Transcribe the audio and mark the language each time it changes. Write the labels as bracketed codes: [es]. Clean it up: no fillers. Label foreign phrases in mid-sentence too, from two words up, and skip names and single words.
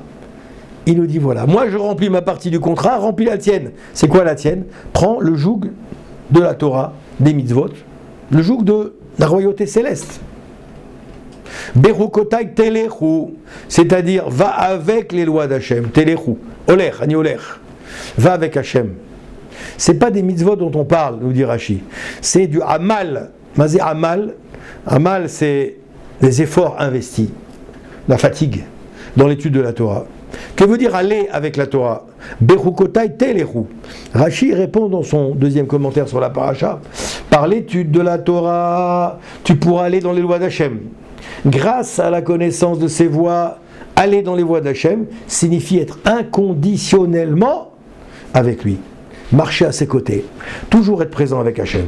[fr] Il nous dit voilà, moi je remplis ma partie du contrat, remplis la tienne. C'est quoi la tienne ? Prends le joug de la Torah, des mitzvot, le joug de la royauté céleste. [he] בחקתי תלכו, [fr] c'est-à-dire va avec les lois d'Hachem, [he] תלכו, הולך, אני הולך, [fr] va avec Hachem. C'est pas des mitzvot dont on parle, nous dit Rashi, c'est du amal. [he] מה זה עמל, [fr] amal c'est les efforts investis, la fatigue dans l'étude de la Torah. Que veut dire aller avec la Torah ? [he] בחקתי תלכו. [fr] Rashi répond dans son deuxième commentaire sur la paracha, par l'étude de la Torah, tu pourras aller dans les lois d'Hachem. Grâce à la connaissance de ces voies, aller dans les voies d'Hachem signifie être inconditionnellement avec lui. Marcher à ses côtés, toujours être présent avec Hachem.